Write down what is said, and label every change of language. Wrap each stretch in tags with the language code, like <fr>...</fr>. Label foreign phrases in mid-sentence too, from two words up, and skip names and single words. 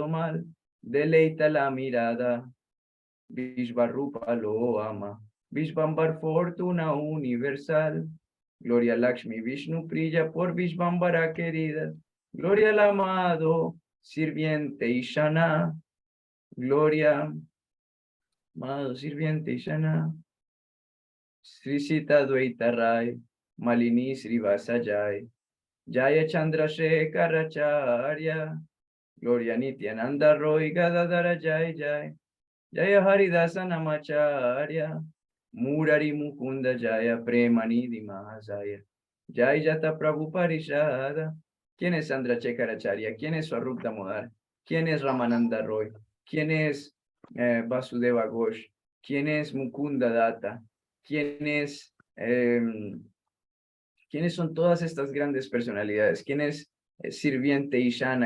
<es>mal, deleita la mirada, Vishvarupa lo ama, Vishvambar fortuna universal, gloria a Lakshmi Vishnu Priya por Vishvambara querida, gloria al amado, sirviente Ishana, gloria, amado sirviente Ishana, Sri Sita Dvaita Rai, Malini Srivasa Jai, Jaya Chandrasekharacharya, Gloria Nityananda Roy Gadadara Jai Jai, Jaya Haridasa Namacharya, Murari Mukunda Jaya Premanidhi Mahasaya, Jai Jata Prabhu Parishada. ¿Quién es Chandrasekharacharya? ¿Quién es Swarup Damodar? ¿Quién es Ramananda Roy? ¿Quién es Vasudeva Ghosh? ¿Quién es Mukunda Datta? ¿Quiénes son todas estas grandes personalidades? ¿Quién es Sirviente Ishana?</es>